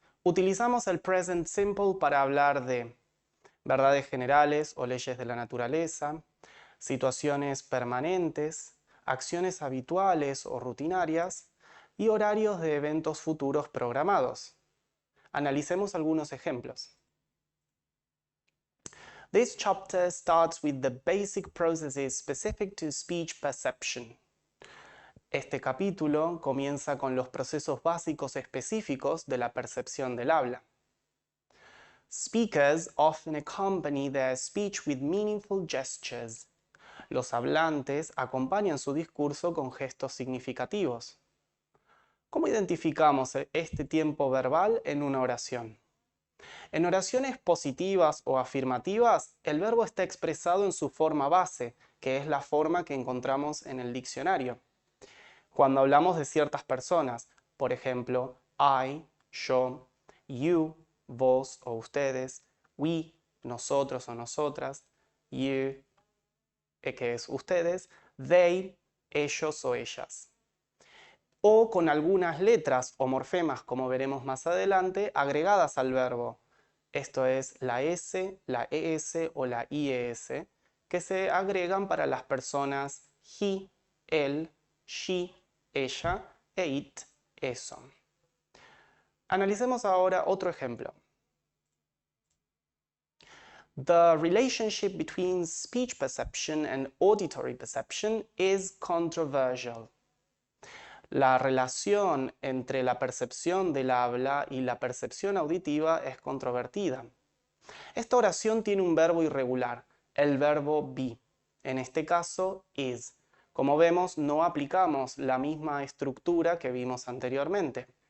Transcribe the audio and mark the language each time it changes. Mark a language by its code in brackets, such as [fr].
[es] Utilizamos el present simple para hablar de verdades generales o leyes de la naturaleza, situaciones permanentes, acciones habituales o rutinarias y horarios de eventos futuros programados. Analicemos algunos ejemplos. [en] This chapter starts with the basic processes specific to speech perception. [es] Este capítulo comienza con los procesos básicos específicos de la percepción del habla. [en] Speakers often accompany their speech with meaningful gestures. [es] Los hablantes acompañan su discurso con gestos significativos. ¿Cómo identificamos este tiempo verbal en una oración? En oraciones positivas o afirmativas, el verbo está expresado en su forma base, que es la forma que encontramos en el diccionario. Cuando hablamos de ciertas personas, por ejemplo, I, yo, you, vos o ustedes, we, nosotros o nosotras, you, que es ustedes, they, ellos o ellas. O con algunas letras o morfemas, como veremos más adelante, agregadas al verbo. Esto es la S, la ES o la IES, que se agregan para las personas he, él, she, ella e it, eso. Analicemos ahora otro ejemplo. [en] The relationship between speech perception and auditory perception is controversial. [es] La relación entre la percepción del habla y la percepción auditiva es controvertida. Esta oración tiene un verbo irregular, el verbo be. En este caso, is. Como vemos, no aplicamos la misma estructura que vimos anteriormente.